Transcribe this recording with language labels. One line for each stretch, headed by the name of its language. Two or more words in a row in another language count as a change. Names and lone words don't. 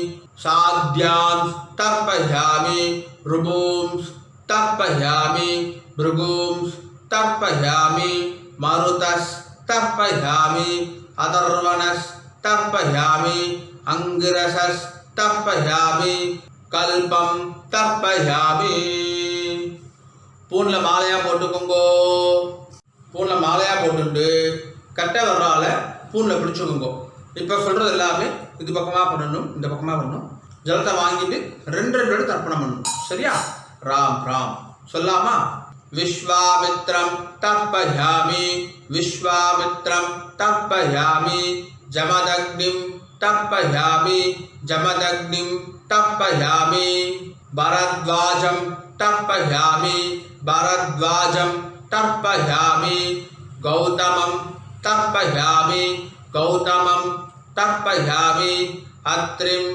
Sanskrit: साध्यां तर्पयामि ऋभूं तर्पयामि भृगूं तर्पयामि मरुतस् तर्पयामि अथर्वणस् तर्पयामि अंगिरसस् तर्पयामि कल्पम तर्पयामि.
Tamil: பூன்ல மாலையா போட்டுக்கோங்கோ. பூன்ல மாலையா போட்டுட்டு கட்டை வர்றால பூன்ல பிடிச்சுக்கோங்கோ. இப்போ சொல்றது எல்லாமே இது பக்கமா பண்ணணும், இந்த பக்கமா பண்ணணும். ஜலத்தை வாங்கிட்டு ரெண்டு ரெண்டு தர்ப்பணம் பண்ணணும். சரியா? ராம் ராம் சொல்லாமா?
Sanskrit: विश्वामित्रं तर्पयामि विश्वामित्रं तर्पयामि जमदग्निं तर्पयामि जमदग्निं तर्पयामि भरद्वाजं तर्पयामि भरद्वाजं तर्पयामि गौतमं तर्पयामि गौतमं तर्पयामि अत्रिं